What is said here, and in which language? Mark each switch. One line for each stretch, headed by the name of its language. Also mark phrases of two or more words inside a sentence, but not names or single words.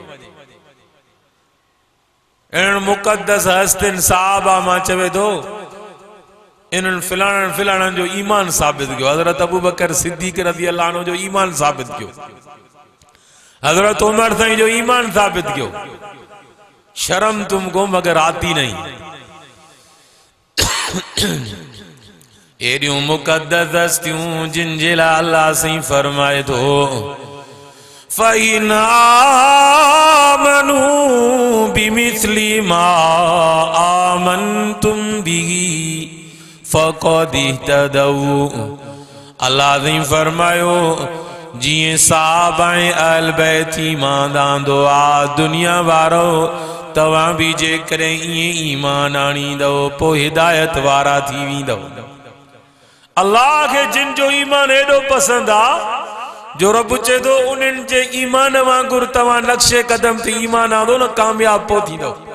Sindhi: इन्हनि मुक़द्दस हस्तिन सहाबा मां चवे थो इन्हनि फिलाणनि जो ईमान साबित कयो। हज़रत अबू बकर सिद्दीक़
Arabic: رضي الله عنه
Sindhi: जो ईमान साबित कयो। हज़रत उमर साईं जो ईमान साबित कयो।
Urdu: شرم تم کو مگر آتی نہیں.
Sindhi: एडियूं मुक़द्दस हस्तियूं जिन जे लाइ अल्लाह साईं फरमाए थो
Arabic: فإن آمنوا بمثل ما آمنتم به فقد اهتدوا.
Sindhi: अल्लाह साईं फरमायो जिए सहाबा अहल बैत ईमान आंदो आ दुनिया वारो तवां भी जेकॾहिं ईअं ईमान आणींदव पोइ हिदायत वारा थी वेंदव। अल्लाह के जिन जो ईमान एडो पसंद आ जो रब चे तो उन्हनि जे ईमान वांगुर तवां नक्शे कदम ते ईमान आंदो न कामयाब पो थींदव।